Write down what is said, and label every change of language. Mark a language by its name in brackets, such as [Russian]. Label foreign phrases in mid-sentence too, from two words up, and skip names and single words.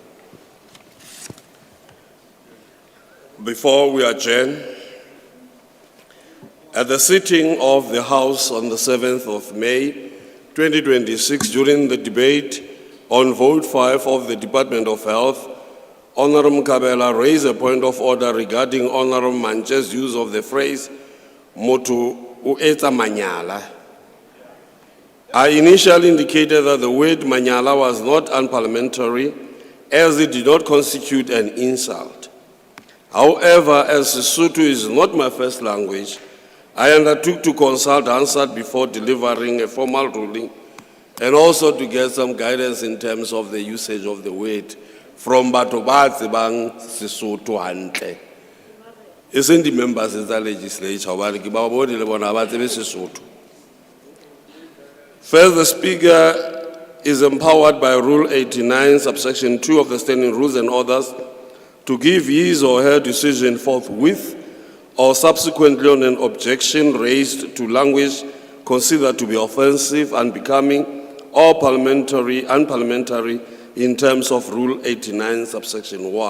[English] Before we adjourn, at the sitting of the House on the 7th of May 2026, during the debate on Vote 5 of the Department of Health, Honorable Kabela raised a point of order regarding Honorable Manche's use of the phrase [Southern Sotho] "Motu ueta manyala." [English] I initially indicated that the word manyala was not unparliamentary, as it did not constitute an insult. However, as Sesotho is not my first language, I undertook to consult Hansard before delivering a formal ruling, and also to get some guidance in terms of the usage of the word from [Southern Sotho] batho ba tsebang Sesotho hantle. [English] Isn't the members of the legislature, [Southern Sotho] hobane ke ba bone le bona ba tsebe Sesotho. [English] First, the Speaker is empowered by Rule 89, subsection 2 of the Standing Rules and Orders to give his or her decision forthwith or subsequently on an objection raised to language considered to be offensive, unbecoming, or unparliamentary in terms of Rule 89, subsection 1.